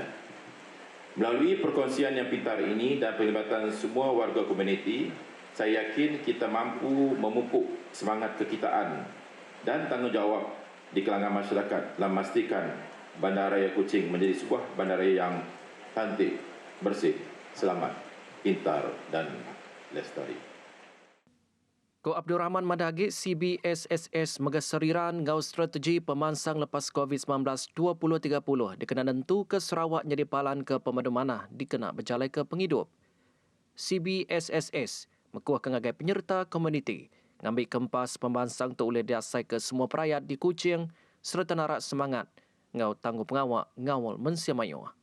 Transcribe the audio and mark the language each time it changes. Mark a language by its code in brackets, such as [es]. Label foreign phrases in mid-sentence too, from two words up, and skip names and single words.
[ms] Melalui perkongsian yang pintar ini dan pelibatan semua warga komuniti, saya yakin kita mampu memupuk semangat kekitaan dan tanggungjawab di kalangan masyarakat dalam memastikan Bandaraya Kuching menjadi sebuah bandaraya yang cantik, bersih, selamat, pintar dan lestari. [iba] Ko Abdul Rahman madagi CBSSS megaseriran ngau strategi pemansang lepas COVID-19 2030 dikena nentu ke Sarawak jadi palan ke pemadu manah dikena berjalai ke penghidup. CBSSS mekuah ke ngagai penyerta komuniti ngambil kempas pemansang tu oleh diasai ke semua perayat di Kuching serta narak semangat ngau tangguh pengawak ngawal mensiamayuh.